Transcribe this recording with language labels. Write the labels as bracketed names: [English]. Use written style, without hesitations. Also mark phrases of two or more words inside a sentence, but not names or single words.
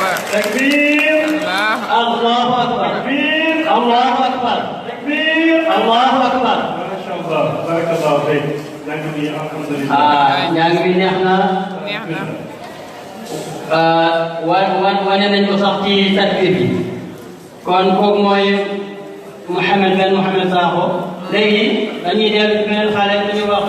[Arabic] تكبير الله أكبر تكبير الله أكبر تكبير الله أكبر ما شاء الله بارك الله فيك [Wolof] njàng bi neex na wane nañ ko sax ci takbir bi kon kooku mooy Mouhamed Ben Mouhamed Sakho léegi dañuy dellu ci beneen xale bu ñu wax